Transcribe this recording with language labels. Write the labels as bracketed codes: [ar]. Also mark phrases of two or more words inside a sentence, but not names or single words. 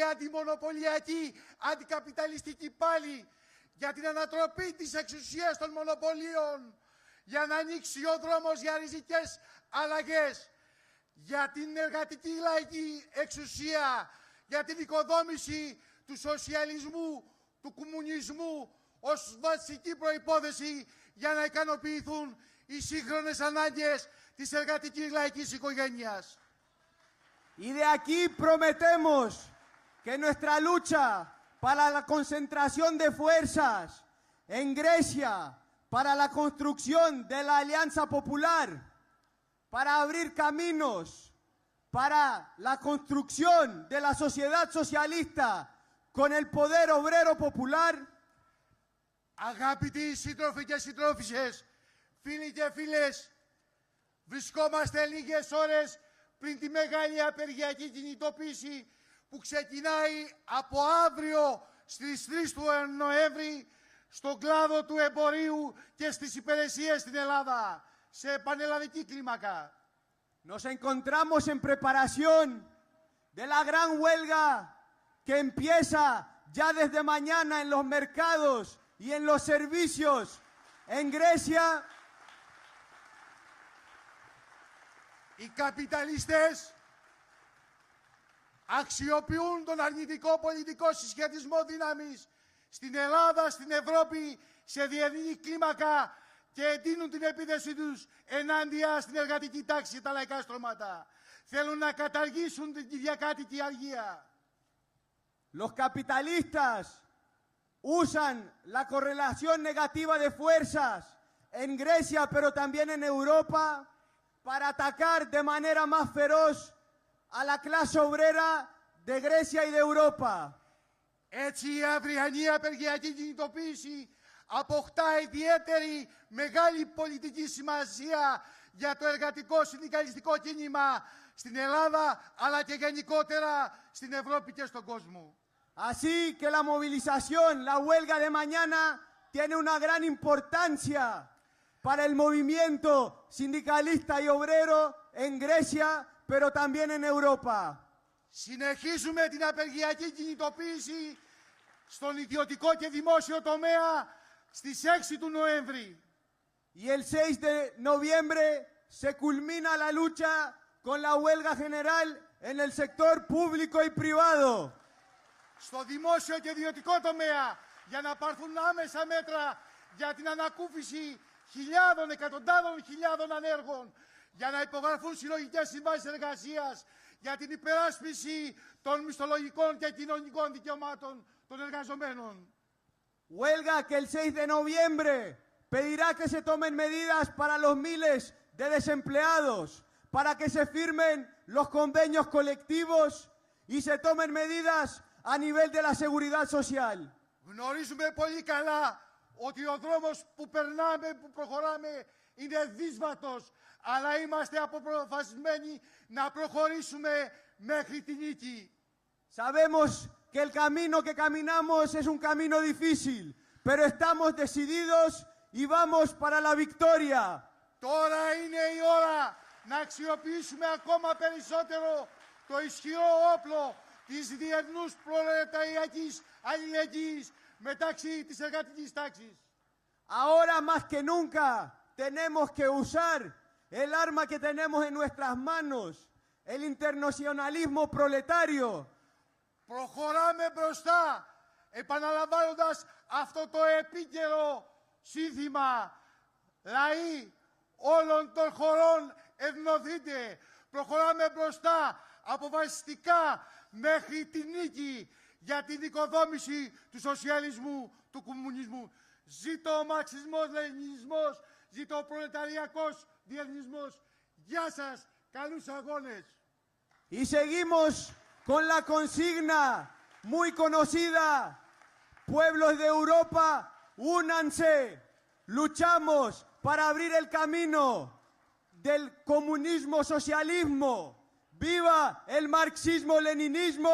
[el] αντιμονοπολιακή, αντικαπιταλιστική πάλη, για την ανατροπή της εξουσίας των μονοπωλίων, για να ανοίξει ο δρόμος για ριζικές αλλαγές, για την εργατική λαϊκή εξουσία, για την οικοδόμηση του σοσιαλισμού, του κομμουνισμού ως βασική προϋπόθεση για να ικανοποιηθούν οι σύγχρονες ανάγκες της εργατικής λαϊκής οικογένειας. [es] Y de aquí prometemos que nuestra lucha para la concentración de fuerzas en Grecia, para la construcción de la Alianza Popular, para abrir caminos, para la construcción de la sociedad socialista con el poder obrero popular. [el] Αγαπητοί σύντροφοι και συντρόφισσες, φίλοι και φίλες, βρισκόμαστε λίγες ώρες πριν τη μεγάλη απεργιακή κινητοποίηση που ξεκινάει από αύριο στις 3 του Νοέμβρη στον κλάδο του εμπορίου και στις υπηρεσίες στην Ελλάδα, σε πανελλαδική κλίμακα. [es] Nos encontramos en preparación de la gran huelga que empieza ya desde mañana en los mercados y en los servicios en Grecia. [el] Οι καπιταλιστές αξιοποιούν τον αρνητικό πολιτικό συσχετισμό δύναμης στην Ελλάδα, στην Ευρώπη, σε διεθνή κλίμακα και εντείνουν την επίθεση τους ενάντια στην εργατική τάξη και τα λαϊκά στρώματα. Θέλουν να καταργήσουν την κυριακάτικη αργία. [es] Los capitalistas usan la correlación negativa de fuerzas en Grecia, pero también en Europa, para atacar de manera más feroz a la clase obrera de Grecia y de Europa. [el] Έτσι η αυριανή απεργιακή κινητοποίηση αποκτά ιδιαίτερη μεγάλη πολιτική σημασία για το εργατικό συνδικαλιστικό κίνημα στην Ελλάδα, αλλά και γενικότερα στην Ευρώπη και στον κόσμο. [es] Así que la movilización, la huelga de mañana, tiene una gran importancia para el movimiento sindicalista y obrero en Grecia, pero también en Europa. [el] Συνεχίζουμε την απεργιακή κινητοποίηση στον ιδιωτικό και δημόσιο τομέα στις 6 του Νοέμβρη. [es] Y el 6 de noviembre se culmina la lucha con la huelga general en el sector público y privado. [el] Στο δημόσιο και ιδιωτικό τομέα, για να πάρθουν άμεσα μέτρα για την ανακούφιση χιλιάδων, εκατοντάδων χιλιάδων ανέργων, για να υπογραφούν συλλογικές συμβάσεις εργασίας, για την υπεράσπιση των μισθολογικών και κοινωνικών δικαιωμάτων των εργαζομένων. [es] Huelga que el 6 de noviembre pedirá que se tomen medidas para los miles de desempleados, para que se firmen los convenios colectivos y se tomen medidas a nivel de la seguridad social. [el] Γνωρίζουμε πολύ καλά ότι ο δρόμος που περνάμε, που προχωράμε, είναι δύσβατος, αλλά είμαστε αποφασισμένοι να προχωρήσουμε μέχρι τη νίκη. [es] Sabemos que el camino que caminamos es un camino difícil, pero estamos decididos y vamos para la victoria. [el] Τώρα είναι η ώρα να αξιοποιήσουμε ακόμα περισσότερο το ισχυρό όπλο της διεθνούς προλεταριακής αλληλεγγύης μεταξύ της εργατικής τάξης. [es] Ahora más que nunca tenemos que usar el arma que tenemos en nuestras manos, el internacionalismo proletario. [el] Προχωράμε μπροστά, επαναλαμβάνοντας αυτό το επίκαιρο σύνθημα. Λαοί όλων των χωρών ενωθείτε. Προχωράμε μπροστά, αποφασιστικά, μέχρι τη νίκη για την οικοδόμηση του σοσιαλισμού, του κομμουνισμού. Ζήτω ο μαρξισμός, λενινισμός, ζήτω ο προλεταριακός διεθνισμός. Γεια σας, καλούς αγώνες. [es] Y seguimos con la consigna muy conocida, pueblos de Europa, únanse, luchamos para abrir el camino del comunismo-socialismo. ¡Viva el marxismo-leninismo!